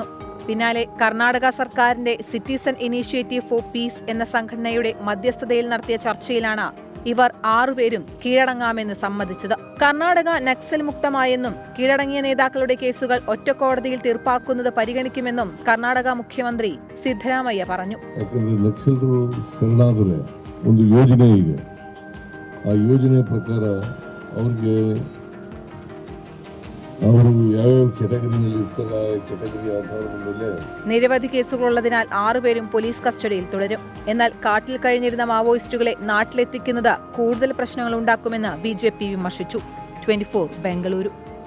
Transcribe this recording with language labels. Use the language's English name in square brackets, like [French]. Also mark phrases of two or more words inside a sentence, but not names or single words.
[Malayalam] പിന്നാലെ കർണാടക സർക്കാരിന്റെ സിറ്റിസൺ ഇനീഷ്യേറ്റീവ് ഫോർ പീസ് എന്ന സംഘടനയുടെ മധ്യസ്ഥതയിൽ നടത്തിയ ചർച്ചയിലാണ് ഇവർ 6 പേരും കീഴടങ്ങാമെന്ന് സമ്മതിച്ചത്. കർണാടക നക്സൽ മുക്തമായെന്നും കീഴടങ്ങിയ നേതാക്കളുടെ കേസുകൾ ഒറ്റക്കോടതിയിൽ തീർപ്പാക്കുന്നത് പരിഗണിക്കുമെന്നും കർണാടക മുഖ്യമന്ത്രി സിദ്ധരാമയ്യ പറഞ്ഞു. [Kannada] ಒಂದು ಯೋಜನೆ ಇದೆ. ಆ ಯೋಜನೆ ಪ್ರಕಾರ ಅವ್ರಿಗೆ ಅವರು ಯಾವ್ಯಾವ ಕ್ಯಾಟಗರಿಯಲ್ಲಿ ಇರ್ತಾರೆ, ಕ್ಯಾಟಗರಿ ಆಧಾರದ ಮೇಲೆ [Malayalam] നിരവധി കേസുകളുള്ളതിനാൽ 6 പേരും പോലീസ് കസ്റ്റഡിയിൽ തുടരും. എന്നാൽ കാട്ടിൽ കഴിഞ്ഞിരുന്ന മാവോയിസ്റ്റുകളെ നാട്ടിലെത്തിക്കുന്നത് കൂടുതൽ പ്രശ്നങ്ങൾ ഉണ്ടാക്കുമെന്ന് BJP വിമർശിച്ചു. 24 ബംഗളൂരു.